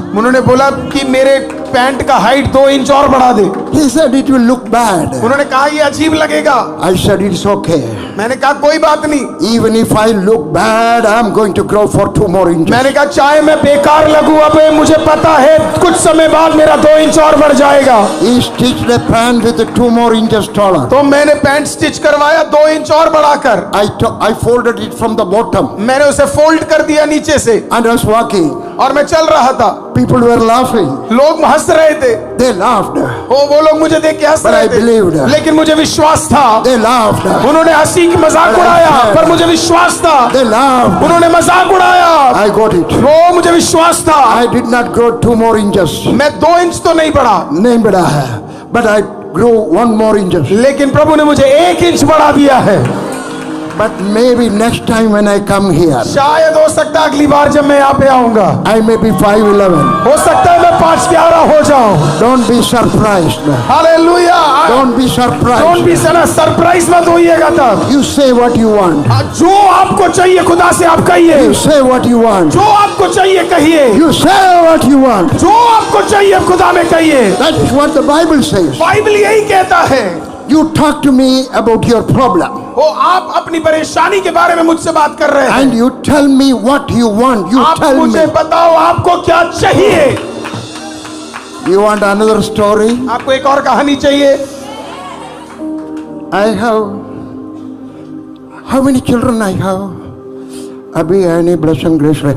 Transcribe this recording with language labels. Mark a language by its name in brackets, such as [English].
[Hindi] उन्होंने बोला कि मेरे पैंट का हाइट 2 इंच और बढ़ा दे। [English] He said it will look bad. [Hindi] उन्होंने कहा ये अजीब लगेगा। [English] I said it's okay. [Hindi] मैंने कहा कोई बात नहीं। [English] Even if I look bad, I'm going to grow for 2 more inches. [Hindi] मैंने कहा चाहे मैं बेकार लगूं, अब मुझे पता है कुछ समय बाद मेरा 2 इंच और बढ़ जाएगा। [English] He stitched the pant with 2 more inches taller. [Hindi] तो मैंने पैंट स्टिच करवाया 2 इंच और बढ़ाकर। [English] I folded it from the bottom. [Hindi] मैंने उसे फोल्ड कर दिया नीचे से [English] And I was walking. [Hindi] और मैं चल रहा था। [English] People were laughing. [Hindi] लोग हंस रहे थे। [English] They laughed. [Hindi] वो लोग मुझे देख के हंस [English] But [Hindi] रहे [English] I [Hindi] थे। [English] believed. [Hindi] लेकिन मुझे विश्वास था। [English] They laughed. [Hindi] उन्होंने हंसी की मजाक [English] But I [Hindi] उड़ाया, [English] said- [Hindi] पर मुझे विश्वास था। [English] They laughed. [Hindi] उन्होंने मजाक उड़ाया, [English] I got it. [Hindi] वो मुझे विश्वास था। [English] I did not grow 2 more inches. [Hindi] मैं 2 इंच तो नहीं बढ़ा, नहीं बढ़ा है. [English] But I grew 1 more inches. [Hindi] लेकिन प्रभु ने मुझे 1 इंच बढ़ा दिया है। [English] But maybe next time when I come here, [Hindi] शायद हो सकता है अगली बार जब मैं यहाँ पे आऊंगा, [English] I may be 5'11". [Hindi] हो सकता है मैं 5'11" हो जाऊं। [English] Don't be surprised. [Hindi] Hallelujah. [English] Don't be don't surprised. Be surprise [Hindi] मत होइएगा तब। [English] You say what you want. [Hindi] जो आपको चाहिए खुदा से आप कहिए। [English] You say what you want. [Hindi] जो आपको चाहिए कहिए। [English] You say what you want. [Hindi] जो आपको चाहिए खुदा में कहिए। [English] That is what the Bible says. [Hindi] Bible यही कहता है। [English] You talk to me about your problem. [Hindi] वो आप अपनी परेशानी के बारे में मुझसे बात कर रहे हैं। [English] And you tell me what you want. You [Hindi] आप [English] tell [Hindi] मुझे [English] me. [Hindi] बताओ आपको क्या चाहिए। [English] You want another story? [Hindi] आपको एक और कहानी चाहिए? [English] I have. How many children I have? Abhi, any blessing, grace.